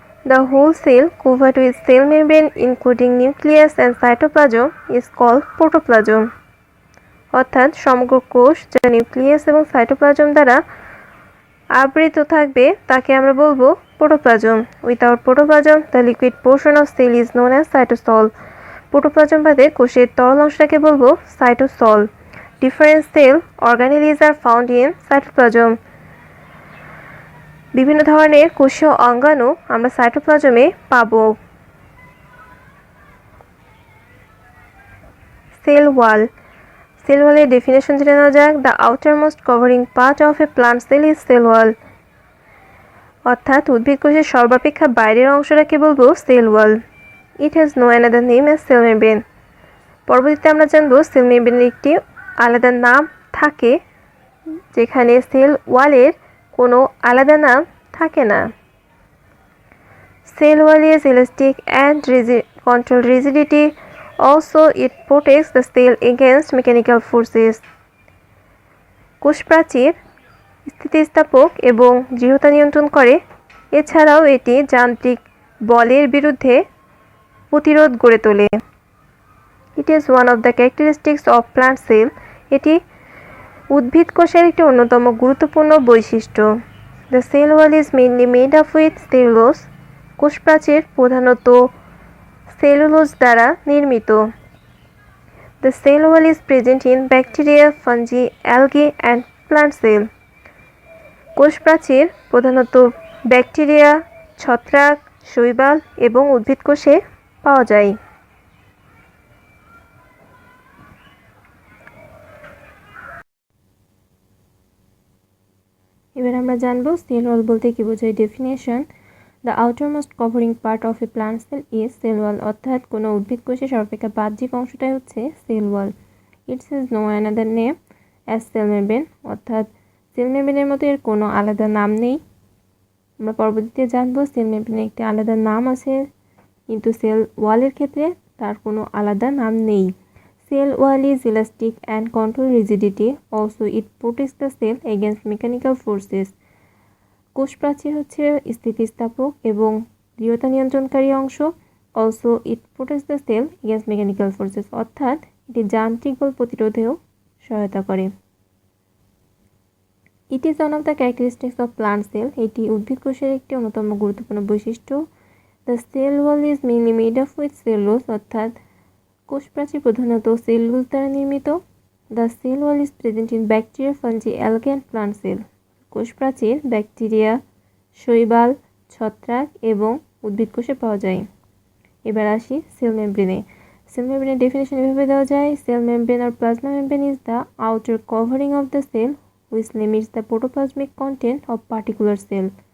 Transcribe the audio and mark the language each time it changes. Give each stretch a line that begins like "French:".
English: The whole cell covered with cell membrane including nucleus and cytoplasm is called protoplasm.
Bangla: অর্থাৎ সমগ্র কোষ যা nucleus এবং সাইটোপ্লাজম দ্বারা আবৃত থাকবে তাকে আমরা বলবো protoplasm.
English: Without protoplasm the liquid portion of cell is known as cytosol.
Bangla: Protoplasm বাদে কোষের তরল অংশটাকে বলবো cytosol.
English: Different cell organelles are found in cytoplasm.
Bangla: বিভিন্ন ধরনের কোষীয় অঙ্গাণু আমরা সাইটোপ্লাজমে পাবো। Cell wall. সেল ওয়ালের ডেফিনেশন জেনে নেওয়া যাক।
English: The outermost covering part of a plant cell is cell wall.
Bangla: অর্থাৎ উদ্ভিদ কোষের সর্বাপেক্ষা বাইরের অংশটাকে বলবো cell wall.
English: It has no another name as cell membrane.
Bangla: পরবর্তীতে আমরা জানবো সেল মেমব্রেনের একটি আলাদা নাম থাকে, যেখানে সেল ওয়ালের কোনো আলাদা নাম থাকে না।
English: Cell wall is elastic and control rigidity. Also, it protects the cell against mechanical forces.
Bangla: কোষ প্রাচীর স্থিতিস্থাপক এবং দৃঢ়তা নিয়ন্ত্রণ করে। এছাড়াও এটি যান্ত্রিক বলের বিরুদ্ধে প্রতিরোধ গড়ে তোলে।
English: It is one of the characteristics of plant cell.
Bangla: এটি উদ্ভিদ কোষের একটি অন্যতম গুরুত্বপূর্ণ বৈশিষ্ট্য।
English: The cell wall is mainly made up with cellulose.
Bangla: কোষ প্রাচীর প্রধানত সেলুলোজ দ্বারা নির্মিত।
English: The cell wall is present in bacteria, fungi, algae and plant cell.
Bangla: কোষ প্রাচীর প্রধানত ব্যাকটেরিয়া, ছত্রাক, শৈবাল এবং উদ্ভিদ কোষে পাওয়া যায়। এবার আমরা জানবো সেল ওয়াল বলতে কি বোঝায়।
English: Definition: the outermost covering part of a plant cell is cell wall.
Bangla: অর্থাৎ কোনো উদ্ভিদ কোষের সর্বাপেক্ষা বাহ্যিক অংশটাই হচ্ছে cell wall.
English: It's is no another name as cell membrane.
Bangla: অর্থাৎ সেল মেমব্রেনের মতো এর কোনো আলাদা নাম নেই। আমরা পরবর্তীতে জানবো সেল মেমব্রেনের একটি আলাদা নাম আছে, কিন্তু সেল ওয়ালের ক্ষেত্রে তার কোনো আলাদা নাম নেই।
English: Cell wall is elastic and control rigidity. Also, it protects the cell against mechanical forces.
Bangla: কোষ প্রাচীর হচ্ছে স্থিতিস্থাপক এবং দৃঢ়তা নিয়ন্ত্রণকারী অংশ।
English: Also, it protects the cell against mechanical forces.
Bangla: অর্থাৎ এটি যান্ত্রিক বল প্রতিরোধেও সহায়তা করে।
English: It is one of the characteristics of plant cell.
Bangla: এটি উদ্ভিদ কোষের একটি অন্যতম গুরুত্বপূর্ণ বৈশিষ্ট্য।
English: The cell wall is mainly made up with cellulose.
Bangla: অর্থাৎ কোষ প্রাচীর প্রধানত সেলুলোজ দ্বারা নির্মিত।
English: The cell wall is present in bacteria, fungi, algae and plant cell.
Bangla: কোষ প্রাচীর ব্যাকটেরিয়া, শৈবাল, ছত্রাক এবং উদ্ভিদ কোষে পাওয়া যায়। এবার আসি সেল মেমব্রেনে। সেল মেমব্রেনের ডেফিনেশন এভাবে দেওয়া যায়:
English: Cell membrane আর plasma membrane is the outer covering of the cell which limits the protoplasmic content of particular cell.